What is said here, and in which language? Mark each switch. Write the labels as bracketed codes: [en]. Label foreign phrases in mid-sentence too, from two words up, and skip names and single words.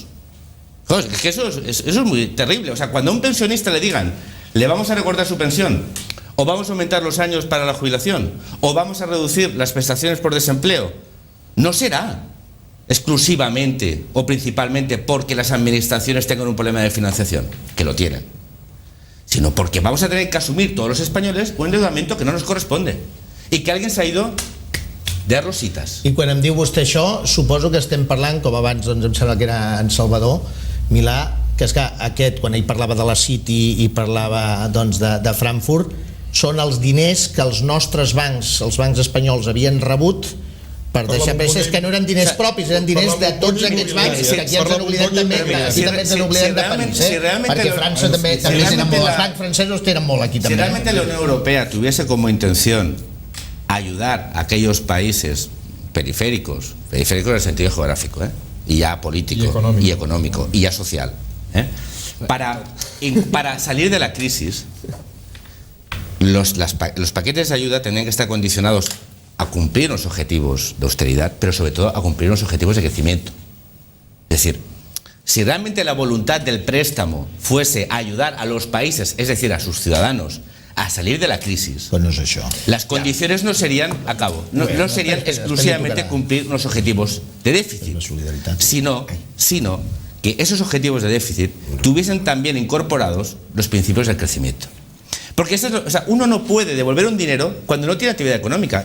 [es] Joder, es que eso es muy terrible. O sea, cuando a un pensionista le digan, le vamos a recortar su pensión, o vamos a aumentar los años para la jubilación, o vamos a reducir las prestaciones por desempleo, no será exclusivamente o principalmente porque las administraciones tengan un problema de financiación, que lo tienen. sino porque vamos a tener que asumir todos los españoles un endeudamiento que no nos corresponde y que alguien se ha ido de rositas. [ca] I quan em diu vostè això, suposo que estem parlant, com abans doncs, em sembla que era en Salvador Milà, que és que aquest, quan ell parlava de la City i parlava doncs, de Frankfurt, són els diners que els nostres bancs, els bancs espanyols, havien rebut per deixar peces, que no eren diners propis, eren diners de tots aquests bancs, que aquí ens en oblidem també, aquí també ens en oblidem de París, perquè França també tenen molt, els bancs francesos tenen molt aquí també. [es] Si realmente la Unión Europea tuviese como intención ayudar a aquellos países periféricos en el sentido geográfico, y ya político, y económico, y ya social, para salir de la crisis, los paquetes de ayuda tendrían que estar condicionados a cumplir los objetivos de austeridad, pero sobre todo a cumplir los objetivos de crecimiento. Es decir, si realmente la voluntad del préstamo fuese ayudar a los países, es decir, a sus ciudadanos, a salir de la crisis, [ca] Pues no és això. [es] las condiciones no serían, no serían exclusivamente cumplir los objetivos de déficit, sino que esos objetivos de déficit tuviesen también incorporados los principios del crecimiento. Porque uno no puede devolver un dinero cuando no tiene actividad económica.